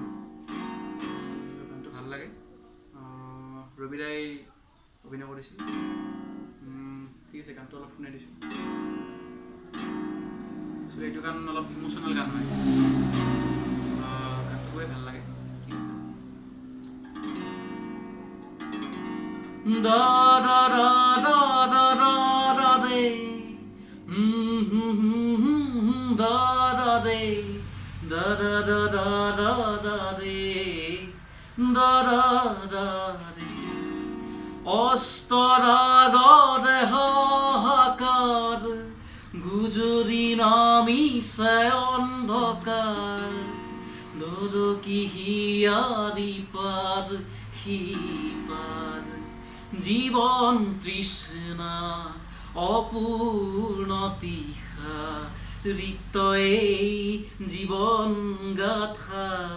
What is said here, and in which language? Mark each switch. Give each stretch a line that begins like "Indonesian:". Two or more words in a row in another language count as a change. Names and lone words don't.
Assamese: গানটো ভাল লাগে। ৰবিৰাই অভিনয় কৰিছিল। ঠিক আছে, গানটো অলপ শুনাই দিছোঁ। এইটো গান অলপ ইমোশ্যনেল গান হয়, গানটো খুবেই ভাল লাগে। ঠিক আছে। Da da da da da da da de, da da de, da da da da da da de, da da da de. অস্তরাগরে হাহাকার, গুজরি নামিছে অন্ধকার, ধরো কি হিয়ারি পার হিপার, জীবন তৃষ্ণা অপূর্ণ তিহা, রিক্ত এই জীবন গাথা।